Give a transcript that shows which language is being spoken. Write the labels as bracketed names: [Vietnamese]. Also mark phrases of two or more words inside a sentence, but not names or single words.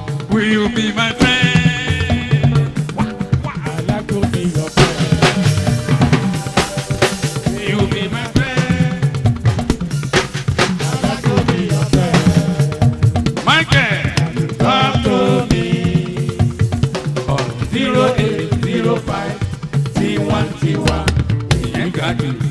[English] Will you be my friend? I like to be your friend. Will you be my friend? I like to be your friend. Michael, Talk to me on zero eight zero five Tiwantiwa. [Yoruba] Ìyẹn ga jù.